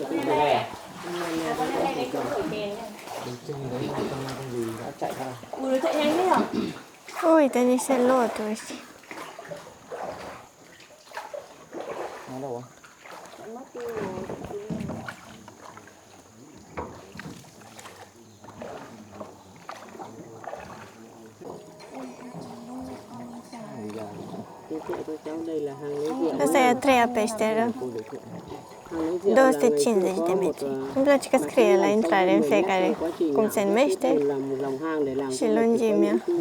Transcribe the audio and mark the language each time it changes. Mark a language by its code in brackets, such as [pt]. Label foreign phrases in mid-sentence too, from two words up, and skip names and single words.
[ro] Uite, niște loturi. [vi] Nó đâu à? [ro] Asta e a treia peșteră. 250 de metri. Îmi place că scrie la intrare în fiecare cum se numește și lungimea.